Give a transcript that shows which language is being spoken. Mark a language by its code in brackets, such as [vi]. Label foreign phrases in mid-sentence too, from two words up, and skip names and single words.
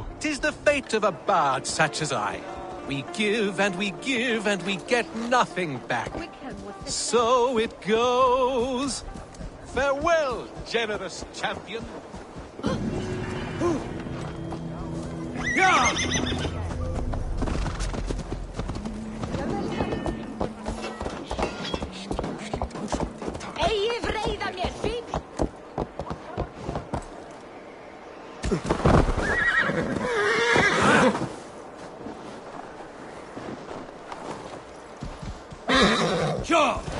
[en] 'Tis the fate of a bard such as I. We give and we give and we get nothing back. So it goes. Farewell, generous champion. Yeah! [is] Eigi vreiða mér, fín! [en] Sure!